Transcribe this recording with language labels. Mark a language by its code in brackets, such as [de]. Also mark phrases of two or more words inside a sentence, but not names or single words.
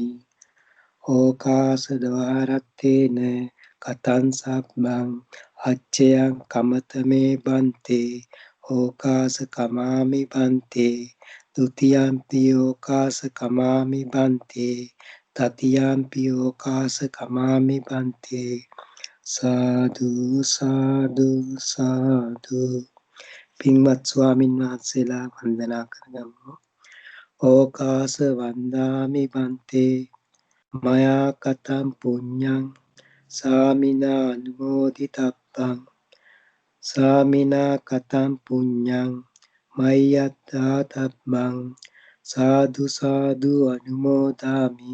[pi] ඕකාස දවාරත්තේන කතං සබ්බං අච්චයං කමතමේ බන්තේ ඕකාස කමාමි බන්තේ. ဒ ුතියම්පි ඕකාස කමාමි බන්තේ තතියම්පි ඕකාස කමාමි බන්තේ. සාදු සාදු සාදු. [si] පින්වත් ස්වාමින් වහන්සේලා වන්දනා කරගමු. [pi] ඕකාස වන්දාමි බන්තේ මයා කතං පුඤ්ඤං සාමිනා අනුමෝදිතබ්බං සාමිනා කතං පුඤ්ඤං මය්‍යත්තා තබ්බං සාදු සාදු අනුමෝදාමි